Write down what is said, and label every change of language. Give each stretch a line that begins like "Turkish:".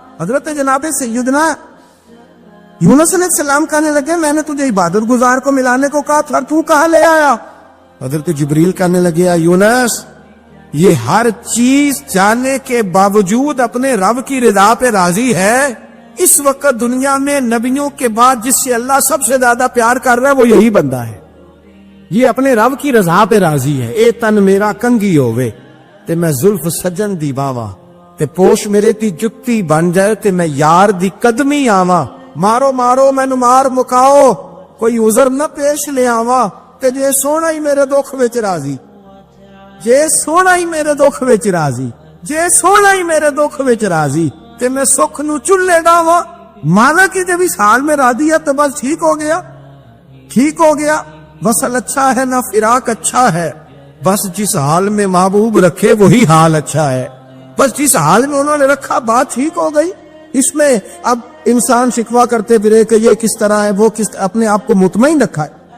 Urdu: حضرت جناب سیدنا یونس علیہ السلام کہنے لگے میں نے تجھے عبادت گزار کو ملانے کو کہا تھا، تو کہاں لے آیا؟ حضرت جبریل کہنے لگے یونس یہ ہر چیز جانے کے باوجود اپنے رب کی رضا پہ راضی ہے. اس وقت دنیا میں نبیوں کے بعد جس سے اللہ سب سے زیادہ پیار کر رہا ہے وہ یہی بندہ ہے. یہ اپنے رب کی رضا پہ راضی ہے.
Punjabi: اے تن میرا کنگی ہووے تے میں زلف سجن دی باوا، تے پوش میرے تی جتی بن جائے تے میں یار دی قدمی آواں. مارو مارو مینو مار مکاؤ کوئی عذر نہ پیش لے آواں، تے جے سونا ہی میرے دکھ وچ راضی، جے سونا ہی میرے دکھ وچ راضی، جے سونا ہی میرے دکھ وچ راضی، تے میں سکھ نو چلے ڈاواں.
Urdu: مانا کہ جب اس حال میں راضی ہے تو بس ٹھیک ہو گیا، ٹھیک ہو گیا. وصل اچھا ہے نہ فراق اچھا ہے، بس جس حال میں محبوب رکھے وہی حال اچھا ہے. بس جس حال میں انہوں نے رکھا بات ٹھیک ہو گئی. اس میں اب انسان شکوا کرتے پھرے کہ یہ کس طرح ہے وہ کس، اپنے آپ کو مطمئن رکھا ہے.